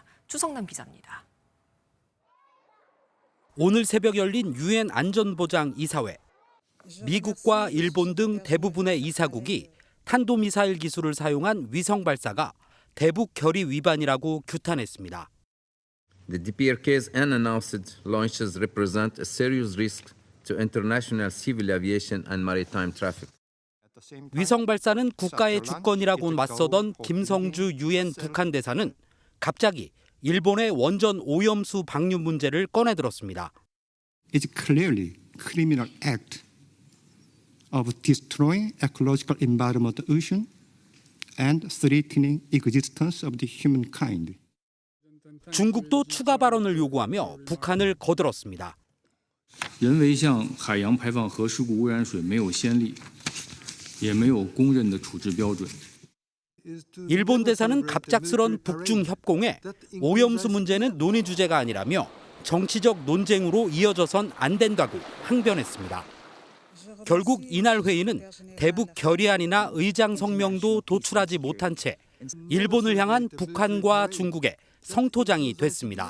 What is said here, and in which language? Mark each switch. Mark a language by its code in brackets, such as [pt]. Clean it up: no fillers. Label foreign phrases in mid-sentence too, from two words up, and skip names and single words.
[ko] 추성남 기자입니다. 오늘 새벽 열린 유엔 안전보장 이사회. 미국과 일본 등 대부분의 이사국이 탄도미사일 기술을 사용한 위성 발사가 대북 결의 위반이라고 규탄했습니다. [en] The DPRK's unannounced launches represent a serious risk to international civil aviation and maritime traffic. [ko] 위성 발사는 국가의 주권이라고 맞서던 김성주 유엔 북한 대사는 갑자기 일본의 원전 오염수 방류 문제를 꺼내들었습니다. [en] It's clearly criminal act of destroying ecological environment of the ocean and threatening existence of the humankind. [ko] 중국도 추가 발언을 요구하며 북한을 거들었습니다. [zh] 人为向海洋排放核事故污染水没有先例，也没有公认的处置标准。 [ko] 일본 대사는 갑작스런 북중 협공에 오염수 문제는 논의 주제가 아니라며 정치적 논쟁으로 이어져선 안 된다고 항변했습니다. 결국 이날 회의는 대북 결의안이나 의장 성명도 도출하지 못한 채 일본을 향한 북한과 중국의 성토장이 됐습니다.